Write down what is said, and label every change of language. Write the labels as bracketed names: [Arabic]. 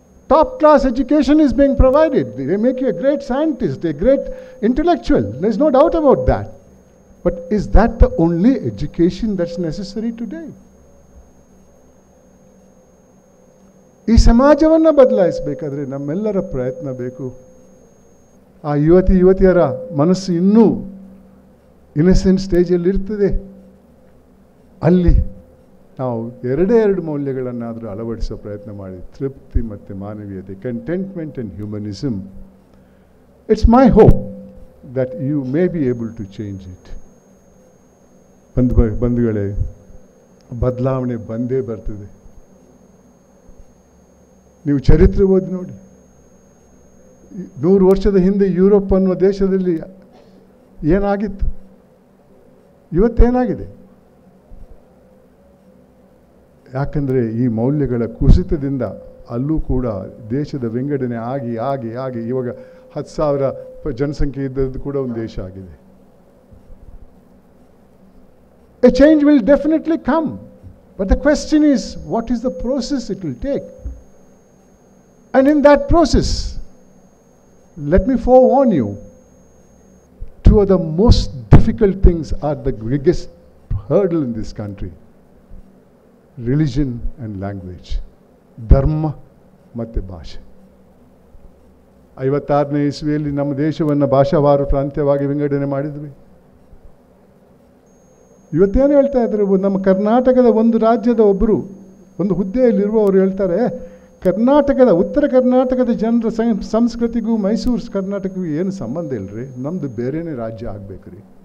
[English] Top class education is being provided. They make you a great scientist, a great intellectual. There's no doubt about that. But is that the only education that's necessary today? [Kannada] ಈ ಸಮಾಜವನ್ನು ಬದಲಾಯಿಸಬೇಕಾದ್ರೆ ನಮ್ಮೆಲ್ಲರ ಪ್ರಯತ್ನ ಬೇಕು. ಆ ಯುವತಿಯರ ಮನಸ್ಸು ಇನ್ನೂ innocent ಸ್ಟೇಜಲ್ಲಿ ಇರ್ತದೆ. ಅಲ್ಲಿ ನಾವು ಎರಡು ಮೌಲ್ಯಗಳನ್ನಾದರೂ ಅಳವಡಿಸೋ ಪ್ರಯತ್ನ ಮಾಡಿ, ತೃಪ್ತಿ ಮತ್ತು ಮಾನವೀಯತೆ, [English] Contentment and humanism. It's my hope that you may be able to change it. [Kannada] ಬಂಧುಗಳೇ, ಬದಲಾವಣೆ ಬಂದೇ ಬರ್ತದೆ. ನೀವು ಚರಿತ್ರೆ ಓದಿ ನೋಡಿ. 100 ವರ್ಷದ ಹಿಂದೆ ಯುರೋಪ್ ಅನ್ನುವ ದೇಶದಲ್ಲಿ ಏನಾಗಿತ್ತು, ಇವತ್ತೇನಾಗಿದೆ? ಯಾಕಂದರೆ ಈ ಮೌಲ್ಯಗಳ ಕುಸಿತದಿಂದ ಅಲ್ಲೂ ಕೂಡ ದೇಶದ ವಿಂಗಡಣೆ ಆಗಿ ಆಗಿ ಆಗಿ ಇವಾಗ 10,000 ಜನಸಂಖ್ಯೆ ಇದ್ದದ್ದು ಕೂಡ ಒಂದು ದೇಶ ಆಗಿದೆ. [English] A change will definitely come, but the question is, what is the process it will take? And in that process, let me forewarn you, two of the most difficult things are the biggest hurdle in this country: religion and language. [Kannada] ಧರ್ಮ ಮತ್ತು ಭಾಷೆ. 56ನೇ ಇಸ್ವಿಯಲ್ಲಿ ನಮ್ಮ ದೇಶವನ್ನು ಭಾಷಾವಾರು ಪ್ರಾಂತ್ಯವಾಗಿ ವಿಂಗಡಣೆ ಮಾಡಿದ್ವಿ. ಇವತ್ತೇನು ಹೇಳ್ತಾ ಇದ್ದಾರೆ, ನಮ್ಮ ಕರ್ನಾಟಕದ ಒಂದು ರಾಜ್ಯದ ಒಬ್ಬರು ಒಂದು ಹುದ್ದೆಯಲ್ಲಿರುವವರು ಹೇಳ್ತಾರೆ, ಕರ್ನಾಟಕದ ಉತ್ತರ ಕರ್ನಾಟಕದ ಜನರ ಸಂಸ್ಕೃತಿಗೂ ಮೈಸೂರು ಕರ್ನಾಟಕಕ್ಕೂ ಏನು ಸಂಬಂಧ ಇಲ್ಲರಿ, ನಮ್ಮದು ಬೇರೆಯೇ ರಾಜ್ಯ ಆಗಬೇಕ್ರಿ.